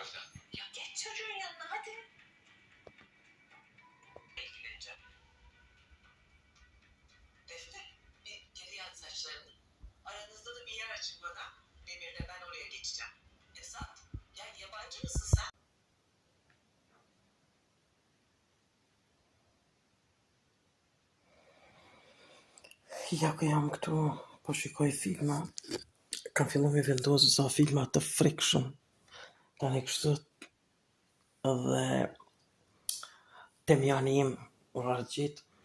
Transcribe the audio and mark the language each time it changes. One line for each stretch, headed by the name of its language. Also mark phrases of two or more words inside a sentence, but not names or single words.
Turkish: Ya geç çocuğun yanına hadi. İlgileneceğim. Defne, bir geri yat saçlarını. Aranızda da bir yer açın bana. Demir'le ben oraya geçeceğim. Esat, gel yabancı mısın sen?
Albanian: Ja ku jam këtu, po shikoj filma. Kam fillu me vendosë sa filma të frikshëm. Tani kështu edhe temjani im vargjit.